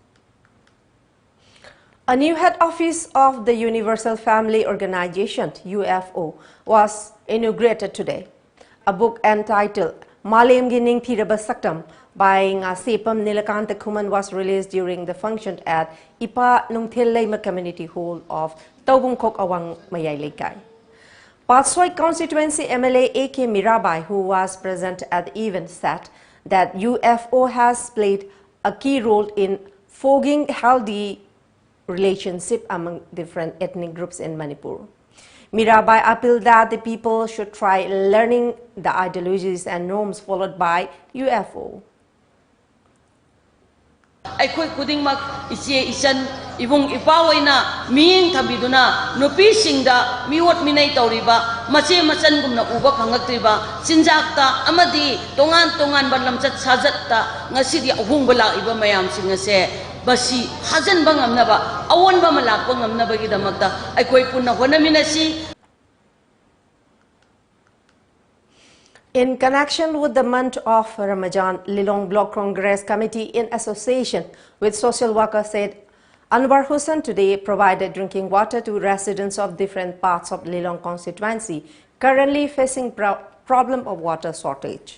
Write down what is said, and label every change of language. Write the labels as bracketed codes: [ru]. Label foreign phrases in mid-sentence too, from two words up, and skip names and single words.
[en] A new head office of the Universal Family Organization, UFO, was inaugurated today. A book entitled Malem Gining Thiraba Saktam by Ngasepam Nilakanta Kuman was released during the function at Ipa Nungthil Community Hall of Taubungkok Awang Mayay Lekai. Patsoi constituency MLA A.K. Mirabai, who was present at the event, said that UFO has played a key role in forging healthy relationship among different ethnic groups in Manipur. Mirabai appealed that the people should try learning the ideologies and norms followed by UFO. [mni] Aikoi kudingmak iche isan ibung ipawaina miyeng thabiduna nupi singda miwot minay tawriba mache machan uba phangaktriba sinjakta amadi tongan ban lamchat sajatta ngasidi ahung bala iba mayam singase basi hajan bangamnaba awon ba malak bangamnaba gidamakta aikoi punna honaminasi. [en] In connection with the month of Ramadan, Lilong Block Congress Committee, in association with social workers, said Anwar Hussain today provided drinking water to residents of different parts of Lilong constituency currently facing problem of water shortage.